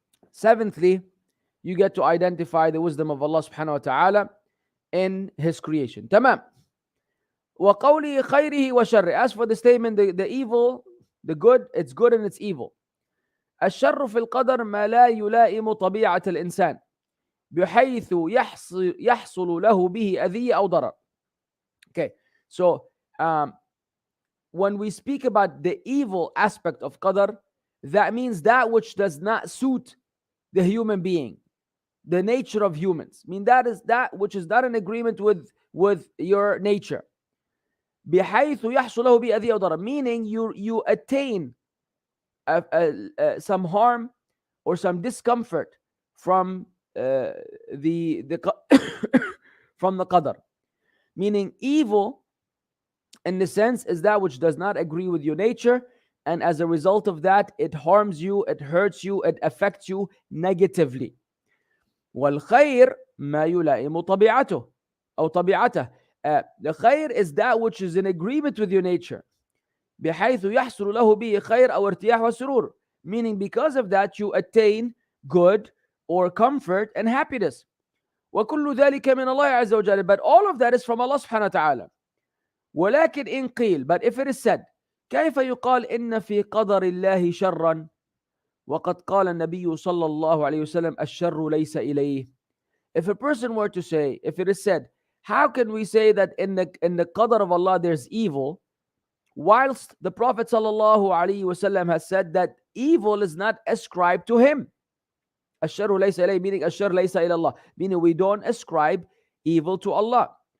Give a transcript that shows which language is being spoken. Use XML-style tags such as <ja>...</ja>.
<en>Seventhly, you get to identify the wisdom of Allah subhanahu wa ta'ala in His creation. Tamam.</en> <ar>وَقَوْلِهِ خَيْرِهِ وَشَرِّهِ.</ar> <en>As for the statement, the evil, the good, it's good and it's evil.</en> <ar>الشر في القدر ما لا يلائم طبيعة الإنسان بحيث يحصل له به أذية أو ضرر.</ar> <en>Okay, so when we speak about the evil aspect of Qadr, that means that which does not suit the human being, the nature of humans. I mean, that is that which is not in agreement with your nature.</en> <ar>بحيث يحصل له به أذية وضرر,</ar> <en>meaning you attain some harm or some discomfort from the from the qadr. Meaning evil in the sense is that which does not agree with your nature, and as a result of that it harms you, it hurts you, it affects you negatively.</en> <ar>والخير ما يلائم طبيعته أو طبيعته.</ar> <en>The khair is that which is in agreement with your nature.</en> <ar>بحيث يحصل له به خير أو ارتياح وسرور,</ar> <en>meaning because of that you attain good or comfort and happiness.</en> <ar>وكل ذلك من الله عز وجل,</ar> <en>but all of that is from Allah subhanahu wa ta'ala.</en> <ar>ولكن إن قيل,</ar> <en>but if it is said,</en> <ar>كيف يقال إن في قدر الله شرا وقد قال النبي صلى الله عليه وسلم الشر ليس إليه.</ar> <en>If a person were to say, if it is said, how can we say that in the qadr of Allah there's evil, whilst the Prophet sallallahu alaihi wasallam has said that evil is not ascribed to him?</en> <ar>الشر ليس إليه,</ar> <en>meaning</en> <ar>الشر ليس إلى الله,</ar> <en>meaning we don't ascribe evil to Allah.</en>